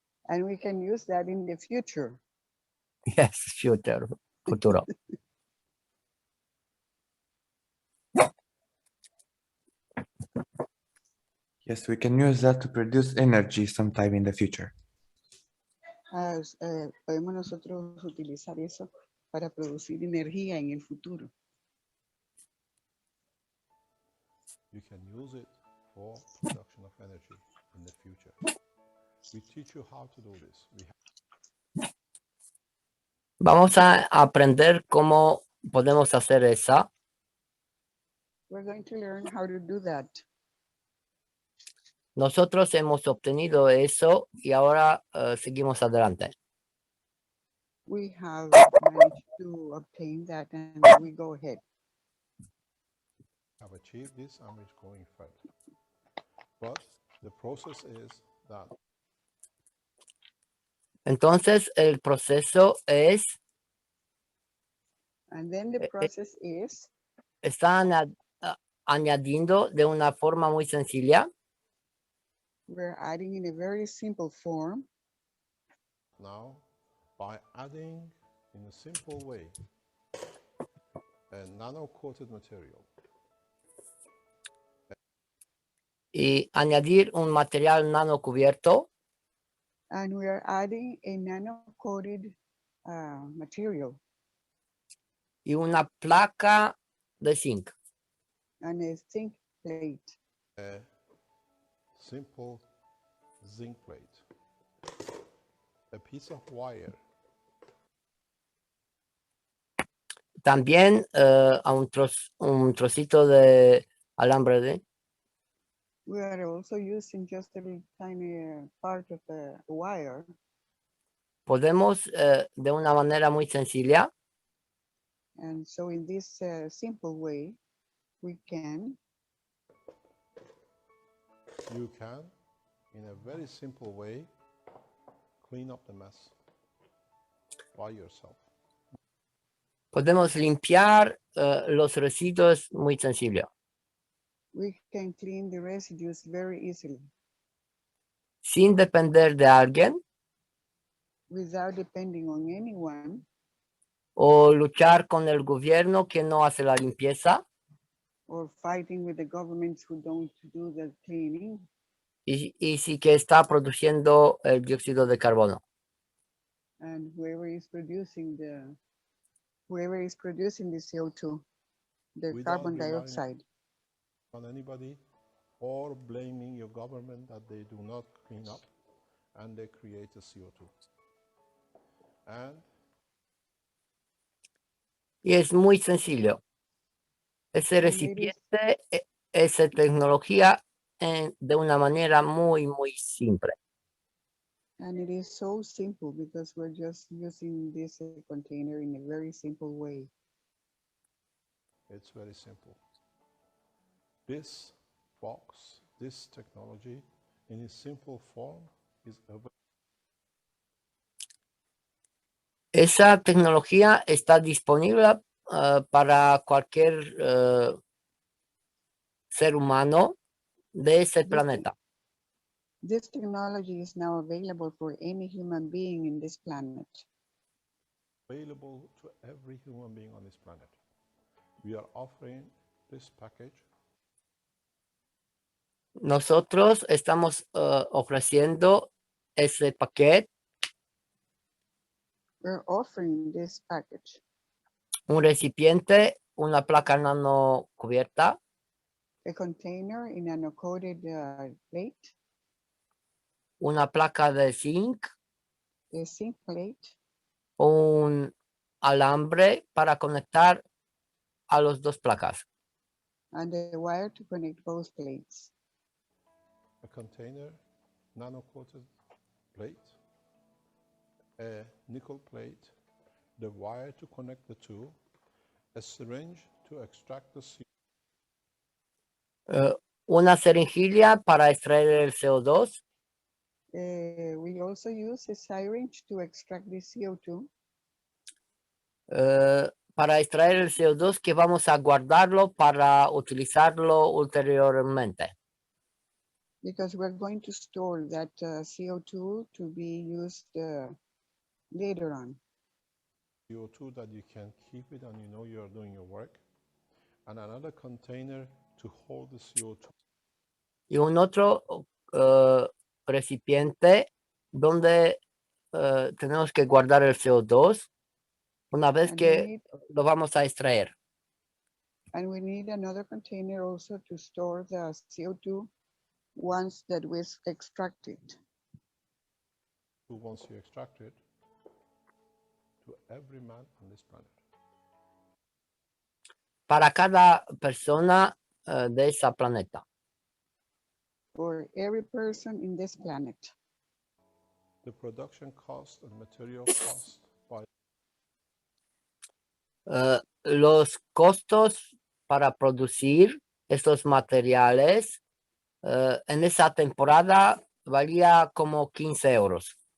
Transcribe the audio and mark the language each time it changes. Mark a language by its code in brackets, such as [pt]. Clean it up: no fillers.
[en] And we can use that in the future. Yes, futuro. Yes, we can use that to produce energy sometime in the future. [es] Podemos nosotros utilizar eso para producir energía en el futuro. [en] You can use it for production of energy in the future. We teach you how to do this. [es] Vamos a aprender cómo podemos hacer esa. [en] We're going to learn how to do that. [es] Nosotros hemos obtenido eso y ahora seguimos adelante. [en] We have managed to obtain that, and we go ahead. Have achieved this and we're going further. But the process is that [es] Entonces, el proceso es, [en] And then the process is, [es] está añadiendo de una forma muy sencilla [en] we're adding in a very simple form. now, by adding in a simple way a nano-coated material, [es] y añadir un material nano cubierto [en] And we are adding a nano-coated material [es] y una placa de zinc. [en] and a zinc plate. A simple zinc plate, a piece of wire, [es] También a un trocito de alambre de [en] We are also using just a little tiny part of the wire, [es] podemos de una manera muy sencilla [en] and so in this simple way, we can, you can, in a very simple way, clean up the mess by yourself. [es] podemos limpiar los residuos muy sencillo, [en] we can clean the residues very easily [es] sin depender de alguien [en] without depending on anyone [es] o luchar con el gobierno que no hace la limpieza [en] or fighting with the governments who don't do the cleaning [es] y sí que está produciendo el dióxido de carbono. [en] and whoever is producing the CO2, the Without carbon relying dioxide. on anybody or blaming your government that they do not clean up and they create a CO2. And [es] Y es muy sencillo. Ese [en] And it is- [es] recipiente, esa tecnología de una manera muy, muy simple. [en] And it is so simple because we're just using this container in a very simple way. it's very simple. This box, this technology, in its simple form, is available. [es] Esa tecnología está disponible para cualquier ser humano de ese planeta. [en] This technology is now available for any human being in this planet. Available to every human being on this planet. We are offering this package [es] Nosotros estamos ofreciendo ese paquete, [en] We're offering this package, [es] un recipiente, una placa nano cubierta, [en] a container in an uncoated plate, [es] una placa de zinc, [en] a zinc plate, [es] un alambre para conectar a los dos placas, [en] and a wire to connect both plates, a container, nano-coated plate, a nickel plate, the wire to connect the two, a syringe to extract the CO2, [es] una ceringilla para extraer el CO2, [en] we also use a syringe to extract the CO2, [es] para extraer el CO2 que vamos a guardarlo para utilizarlo ulteriormente. [en] because we're going to store that CO2 to be used later on. CO2 that you can keep it and you know you're doing your work, and another container to hold the CO2. [es] Y un otro recipiente donde tenemos que guardar el CO2 una vez [en] And [es] que lo vamos a extraer. [en] And we need another container also to store the CO2 once that we extract it. Once you extract it, to every man on this planet. [es] Para cada persona de esa planeta. [en] For every person in this planet. The production cost and material cost by [es] los costos para producir estos materiales en esa temporada valía como 15 euros.